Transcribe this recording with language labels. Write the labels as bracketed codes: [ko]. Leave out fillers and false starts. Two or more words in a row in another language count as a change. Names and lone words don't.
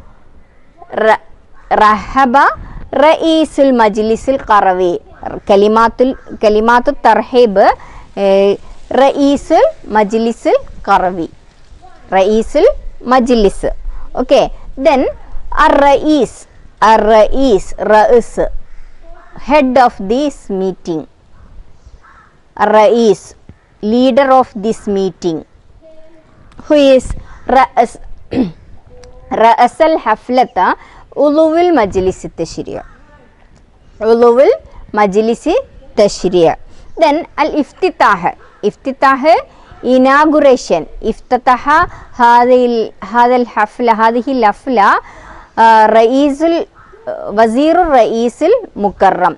[ar] رحب رئيس المجلس القروي. كلمة ترحيب رئيس المجلس القروي. رئيس المجلس. Okay. [en] Then Ar-Rais. head of this meeting. Rais, leader of this meeting. Who is [ar] رأس الحفلة عضو المجلس التشريع. عضو المجلس التشريع. [en] Then [ar] الافتتاح. افتتاح [en] inauguration. [ar] افتتح هذه الحفلة وزير الرئيس المكرم.